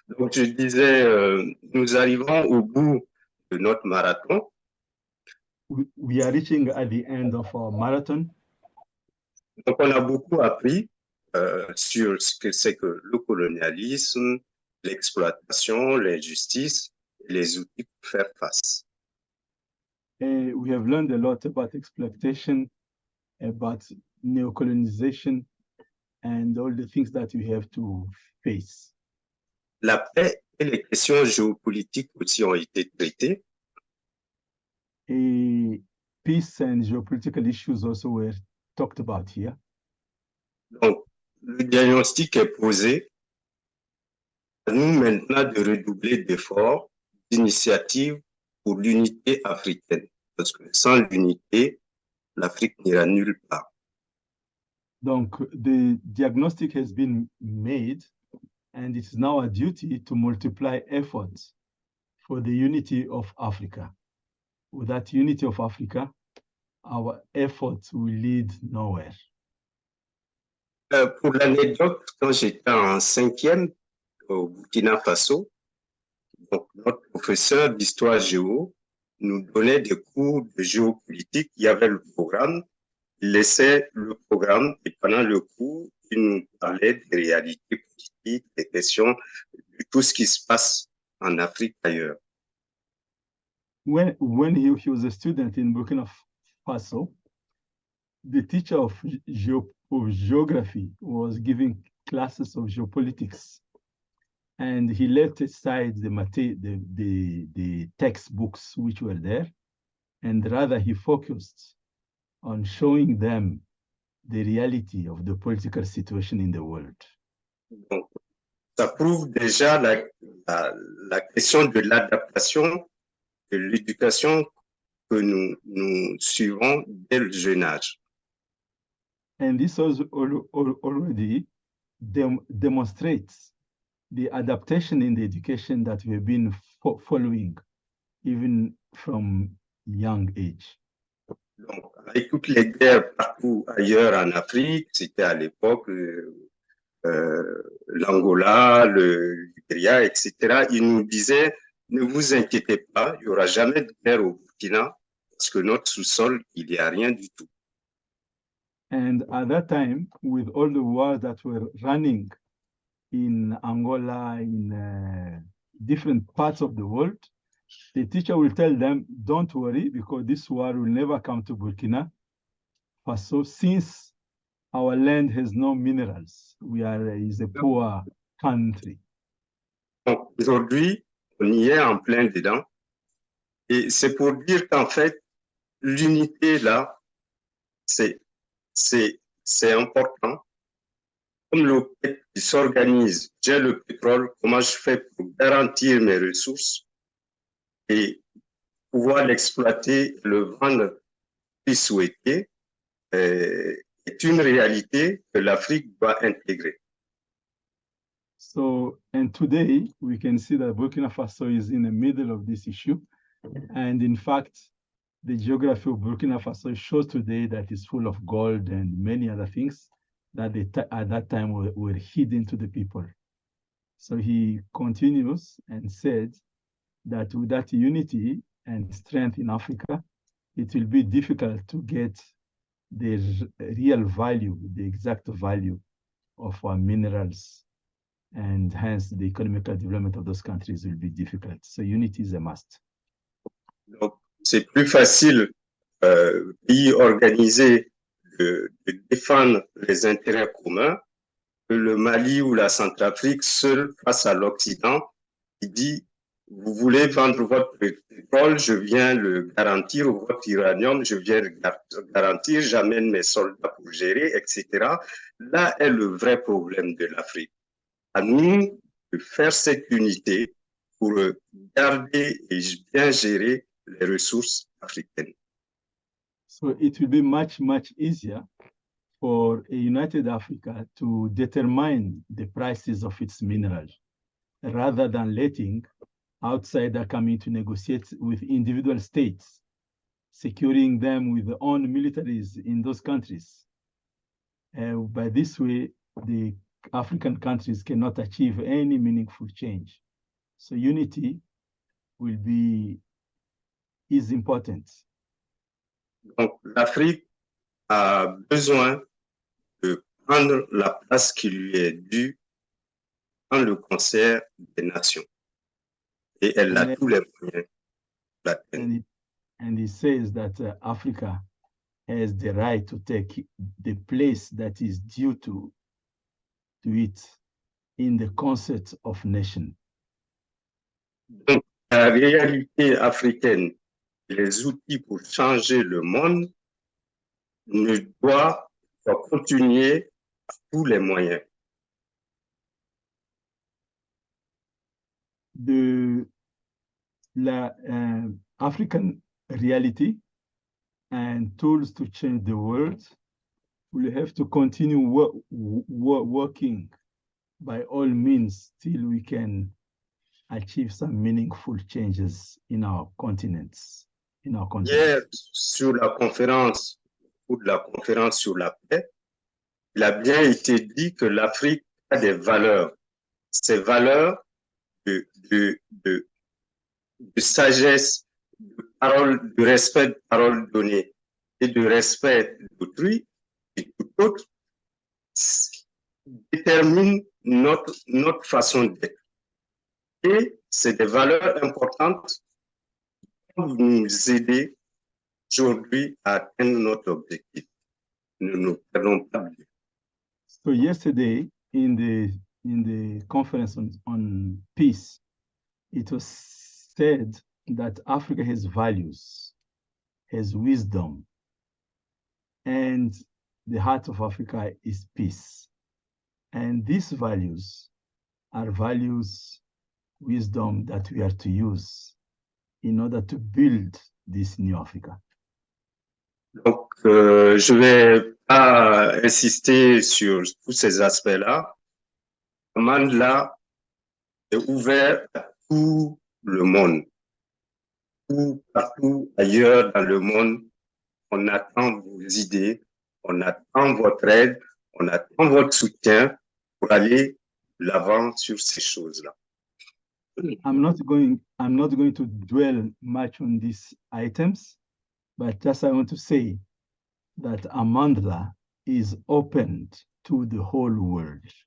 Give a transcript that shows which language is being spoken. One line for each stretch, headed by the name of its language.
French: Donc, je disais, nous arrivons au bout de notre marathon.
English: We are reaching at the end of our marathon.
French: Donc, on a beaucoup appris sur ce que c'est que le colonialisme, l'exploitation, l'injustice, et les outils pour faire face.
English: We have learned a lot about exploitation, about neocolonization, and all the things that we have to face.
French: La paix et les questions géopolitiques aussi ont été traitées.
English: Peace and geopolitical issues also were talked about here.
French: Donc, le diagnostic est posé. À nous maintenant de redoubler d'efforts, d'initiatives pour l'unité africaine. Parce que sans l'unité, l'Afrique n'ira nulle part. Donc,
English: the diagnostic has been made, and it is now a duty to multiply efforts for the unity of Africa. With that unity of Africa, our efforts will lead nowhere.
French: Pour l'anecdote, quand j'étais en 5e au Burkina Faso, donc notre professeur d'histoire géo nous donnait des cours de géopolitique. Il y avait le programme, il laissait le programme et pendant le cours, il nous parlait des réalités politiques, des questions, de tout ce qui se passe en Afrique ailleurs.
English: When he was a student in Burkina Faso, the teacher of geography was giving classes of geopolitics, and he left aside the textbooks which were there, and rather he focused on showing them the reality of the political situation in the world.
French: Donc, ça prouve déjà la question de l'adaptation de l'éducation que nous suivons dès le jeune âge.
English: And this also already demonstrates the adaptation in the education that we've been following, even from young age.
French: Donc, avec toutes les guerres partout ailleurs en Afrique, c'était à l'époque l'Angola, le Libéria, etc. Ils nous disaient, ne vous inquiétez pas, il n'y aura jamais de guerre au Burkina, parce que notre sous-sol, il n'y a rien du tout.
English: And at that time, with all the wars that were running in Angola, in different parts of the world, the teacher will tell them, don't worry, because this war will never come to Burkina Faso, since our land has no minerals. Is a poor country.
French: Donc, aujourd'hui, on y est en plein dedans. Et c'est pour dire qu'en fait, l'unité, là, c'est important. Comme l'OPEC qui s'organise, j'ai le pétrole, comment je fais pour garantir mes ressources et pouvoir l'exploiter, le vendre plus souhaité, est une réalité que l'Afrique doit intégrer.
English: So, and today we can see that Burkina Faso is in the middle of this issue. And in fact, the geography of Burkina Faso shows today that it's full of gold and many other things that at that time were hidden to the people. So he continues and said that with that unity and strength in Africa, it will be difficult to get the real value, the exact value of our minerals, and hence the economical development of those countries will be difficult. So unity is a must.
French: Donc, c'est plus facile, pays organisé, de défendre les intérêts communs que le Mali ou la Centrafrique seul face à l'Occident qui dit vous voulez vendre votre pétrole, je viens le garantir, ou votre uranium, je viens le garantir, j'amène mes soldats pour gérer, etc. Là est le vrai problème de l'Afrique. À nous de faire cette unité pour garder et bien gérer les ressources africaines.
English: So it will be much, much easier for a united Africa to determine the prices of its minerals rather than letting outsiders come in to negotiate with individual states, securing them with their own militaries in those countries. By this way, the African countries cannot achieve any meaningful change. So unity is important.
French: Donc, l'Afrique a besoin de prendre la place qui lui est due dans le concert des nations. Et elle a tous les moyens d'atteindre.
English: And he says that Africa has the right to take the place that is due to it in the concert of nations.
French: Donc, la réalité africaine, les outils pour changer le monde, ne doivent continuer à tous les moyens. La
English: African reality and tools to change the world will have to continue working by all means till we can achieve some meaningful changes in our continents.
French: Hier, sur la conférence sur la paix, il a bien été dit que l'Afrique a des valeurs. Ces valeurs de sagesse, de respect de parole donnée et de respect d'autrui et tout autre déterminent notre façon d'être. Et c'est des valeurs importantes qui vont nous aider aujourd'hui à atteindre notre objectif. Nous ne perdons pas de vue.
English: So yesterday in the conference on peace, it was said that Africa has values, has wisdom, and the heart of Africa is peace. And these values are values, wisdom that we are to use in order to build this new Africa.
French: Donc, je vais pas insister sur tous ces aspects-là. Mandela est ouvert à tout le monde. Partout ailleurs dans le monde, on attend vos idées, on attend votre aide, on attend votre soutien pour aller de l'avant sur ces choses-là.
English: I'm not going to dwell much on these items, but just I want to say that Amandla is open to the whole world.